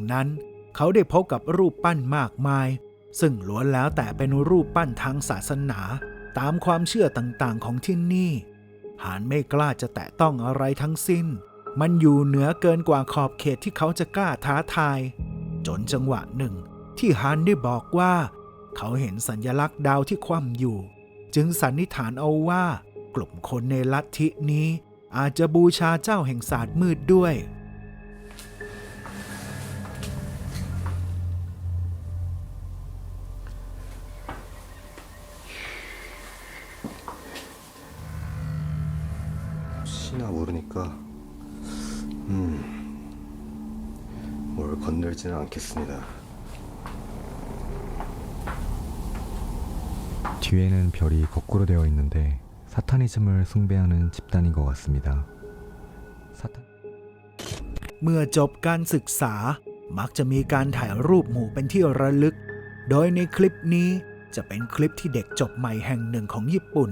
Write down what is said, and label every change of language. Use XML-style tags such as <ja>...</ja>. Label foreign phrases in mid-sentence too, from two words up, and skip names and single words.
<th>นั้นเขาได้พบกับรูปปั้นมากมายซึ่งล้วนแล้วแต่เป็นรูปปั้นทางศาสนาตามความเชื่อต่างๆของที่นี่ฮานไม่กล้าจะแตะต้องอะไรทั้งสิ้นมันอยู่เหนือเกินกว่าขอบเขตที่เขาจะกล้าท้าทายจนจังหวะหนึ่งที่ฮานได้บอกว่าเขาเห็นสัญลักษณ์ดาวที่คว่ำอยู่จึงสันนิษฐานเอาว่ากลุ่มคนในลัทธินี้อาจจะบูชาเจ้าแห่งศาสตร์มืดด้วย</th> <ko>신화 모르니까 뭘 건들지는 않겠습니다 뒤에는 별이 거꾸로 되어 있는데 사타니즘을 숭배하는 집단인 것 같습니다. 사탄</ko> <th>เมื่อจบการศึกษามักจะมีการถ่ายรูปหมู่เป็นที่ระลึก โดยในคลิปนี้จะเป็นคลิปที่เด็กจบใหม่แห่งหนึ่งของญี่ปุ่น</th>